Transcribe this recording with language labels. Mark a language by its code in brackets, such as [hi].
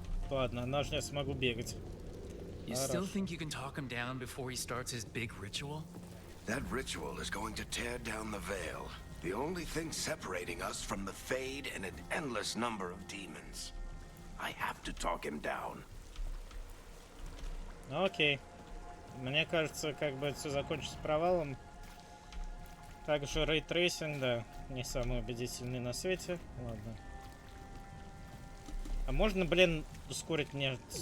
[ru] Ладно, на же я смогу бегать. [en] You still [ru] Хорошо. [en] think you can talk him down before he starts his big ritual? That ritual is going to tear down the veil. The only thing separating us from the Fade and an endless number of demons. I have to talk him down. [ru] Ну, окей. Мне кажется, как бы это все закончится провалом. Также рейтрейсинг, да, не самый убедительный на свете. Ладно. А можно, блин, ускорить мне...